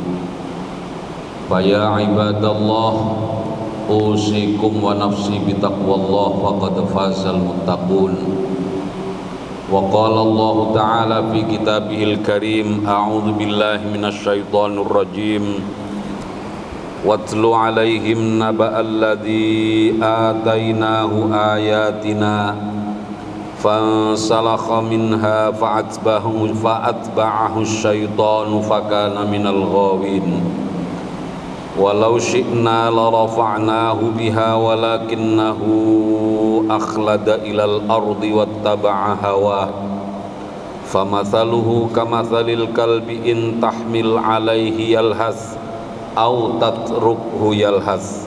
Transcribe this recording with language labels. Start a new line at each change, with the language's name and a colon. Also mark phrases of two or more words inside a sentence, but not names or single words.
Arabic: فيا عباد الله أوصيكم ونفسي بتقوى الله فقد فاز المتقون. وقال الله تعالى في كتابه الكريم أعوذ بالله من الشيطان الرجيم. واتل عليهم نبأ الذي آتيناه آياتنا فانسلخ منها فأتبعه الشيطان فكان من الغاوين. ولو شئنا لرفعناه بها ولكنه أخلد إلى الأرض واتبع هواه فمثله كمثل الكلب إن تحمل عليه يلهث أو تتركه يلهث.